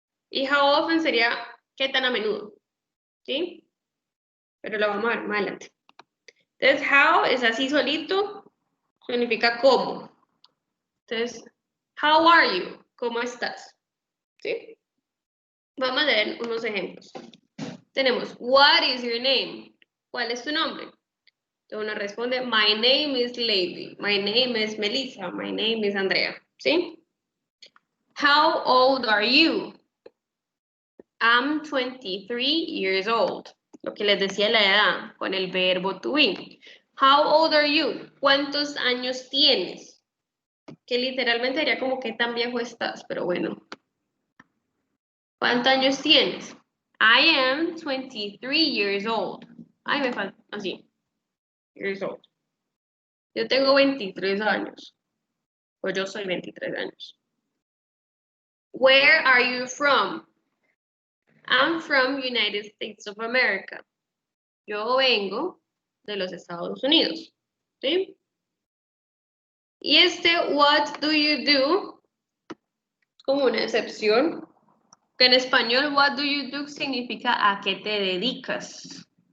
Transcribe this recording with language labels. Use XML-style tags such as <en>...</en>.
<es>Y</es> <en>how often</en> <es>sería qué tan a menudo, ¿sí? Pero lo vamos a ver más adelante. Entonces, how es así solito, significa cómo. Entonces,</es> <en>how are you?</en> <es>¿Cómo estás? ¿Sí? Vamos a ver unos ejemplos.</es> <en>Tenemos, what is your name?</en> <es>¿Cuál es tu nombre? Entonces uno responde,</es> <en>my name is Lady, my name is Melissa, my name is Andrea, ¿sí? How old are you? I'm 23 years old.</en> <es>Lo que les decía la edad, con el verbo to be.</es> <en>How old are you?</en> <es>¿Cuántos años tienes? Que literalmente sería como qué tan viejo estás, pero bueno. ¿Cuántos años tienes?</es> <en>I am 23 years old.</en> <es>Ay, me falta, así. Years old. Yo tengo 23 años. O yo soy 23 años.</es> <en>Where are you from? I'm from United States of America.</en> <es>Yo vengo de los Estados Unidos. ¿Sí? Y este</es> <en>what do you do</en> <es>es como una excepción. Que en español</es> <en>what do you do</en> <es>significa a qué te dedicas.</es>